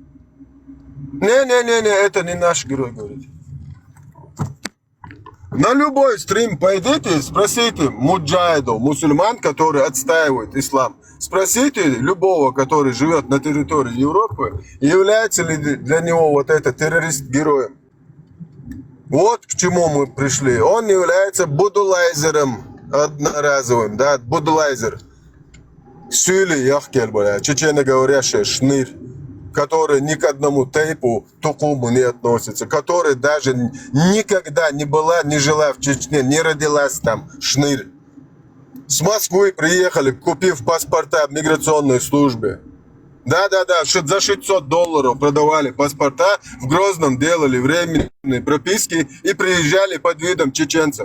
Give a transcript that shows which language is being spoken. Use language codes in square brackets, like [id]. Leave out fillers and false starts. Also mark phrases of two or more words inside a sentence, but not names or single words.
[ru] Не, это не наш герой, говорит. На любой стрим пойдите, спросите муджахидов, мусульман, которые отстаивают ислам. Спросите любого, который живет на территории Европы, является ли для него вот этот террорист героем. Вот к чему мы пришли. Он является будулайзером одноразовым, да, будулайзер. [ce] Сюли яхкель, [ru] чеченоговорящий шнырь, который ни к одному тейпу тукуму не относится, который даже никогда не была, не жила в Чечне, не родилась там, шнырь. С Москвы приехали, купив паспорта в миграционной службе. Да, за $600 продавали паспорта, в Грозном делали временные прописки и приезжали под видом чеченцев.